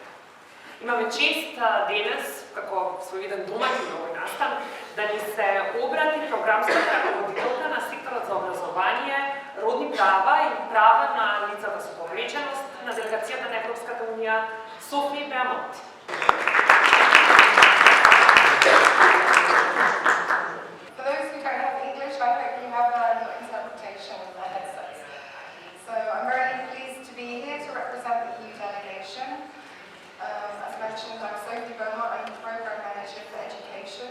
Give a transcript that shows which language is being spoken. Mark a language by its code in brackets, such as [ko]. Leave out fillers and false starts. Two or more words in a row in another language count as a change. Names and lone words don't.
[mk] Имаме чест денес, како своевиден домаќин на овој настан, да ни се обрати програмската раководителка на секторот за образование, родни права и права на лицата со повреđeност на делегацијата на Европската унија Софија Беамонт. [en] For those who don't have English, I hope you have your interpretation headsets. So I'm very pleased to be here to represent the EU delegation. As mentioned, I'm Sophie Beaumont, I'm the Programme Manager for Education.